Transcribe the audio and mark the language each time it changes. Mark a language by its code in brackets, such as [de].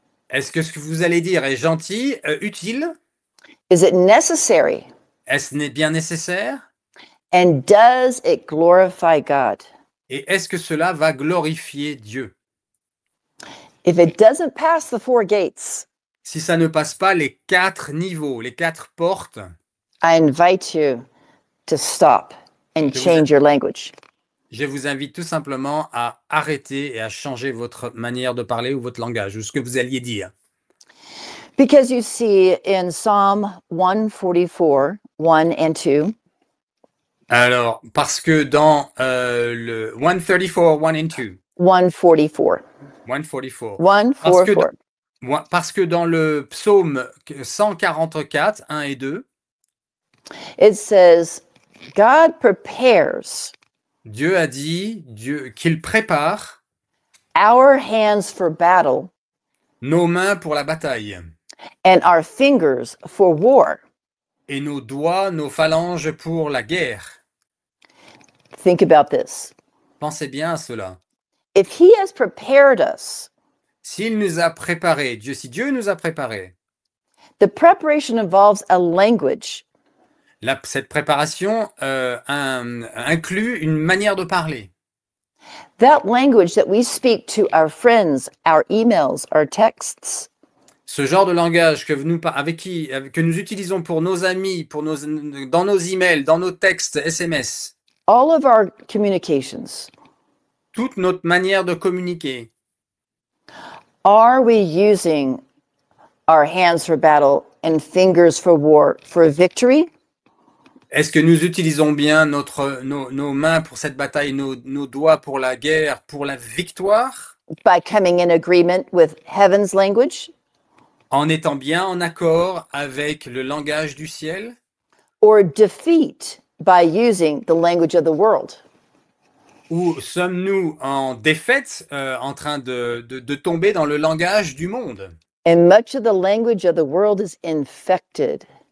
[fr] Est-ce que ce que vous allez dire est gentil, utile? [en] Is it necessary? [fr] Est-ce bien nécessaire? [en] And does it glorify God? [fr] Et est-ce que cela va glorifier Dieu? [en] If it doesn't pass the 4 gates, [fr] Si ça ne passe pas les 4 niveaux, les 4 portes, [en] I invite you to stop and change your language. [fr] je vous invite tout simplement à arrêter et à changer votre manière de parler ou votre langage ou ce que vous alliez dire. [en] Because you see in Psalm 144, 1 and 2, [fr] Alors, parce que dans le 134, 1 and 2, 144, 144, 1, parce 4, que, 4. parce que dans le psaume 144, 1 et 2, [en] It says, God prepares [fr] Dieu a dit qu'il prépare [en] our hands for battle [fr] nos mains pour la bataille [en] and our fingers for war. [fr] et nos doigts, nos phalanges pour la guerre. [en] Think about this. [fr] Pensez bien à cela. [en] If he has prepared us, [fr] S'il nous a préparés, si Dieu nous a préparés, [en] the preparation involves a language. [fr] cette préparation inclut une manière de parler. [en] That language that we speak to our friends, our emails, our texts, [fr] Ce genre de langage que nous utilisons pour nos amis, dans nos emails, dans nos textes SMS, [en] all of our communications, [fr] toute notre manière de communiquer, [en] are we using our hands for battle and fingers for war for victory? [fr] est-ce que nous utilisons bien nos mains pour cette bataille, nos doigts pour la guerre, pour la victoire, [en] By coming in agreement with heaven's language? [fr] en étant bien en accord avec le langage du ciel? [en] Or defeat by using the language of the world? [fr] Ou sommes-nous en défaite, en train de tomber dans le langage du monde? [en] And much of the language of the world is infected